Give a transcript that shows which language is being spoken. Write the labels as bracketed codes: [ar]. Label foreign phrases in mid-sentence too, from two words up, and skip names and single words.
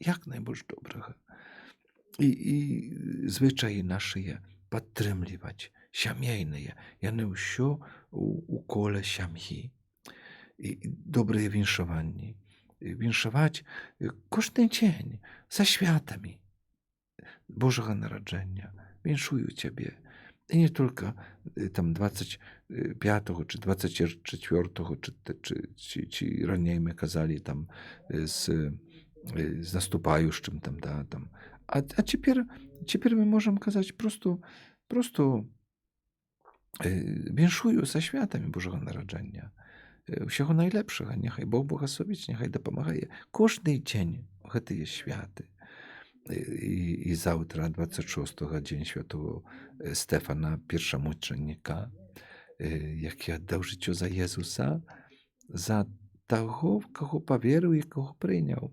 [be] І звычаі нашыя падтрымліваць, сямейныя, яны ўсё у коле сям'і. І добрыя віншаванні. Віншаваць кожны дзень са святамі Божага нараджэння. Віншую цябе. [uk] І не толькі там 25 чи 24, чи раней ми казали там з наступаючим там, да, там. А тепер ми можемо казати просто [be] віншую са святамі Божага нараджэння. Усяго найлепшага, няхай Бог благословіць, няхай дапамагае. Кожны дзень гэтыя святы. І заўтра 26-го дзень святого Стефана, першамучаніка, які аддаў жыццё за Езуса, за таго, каго паверыў і каго прыняў.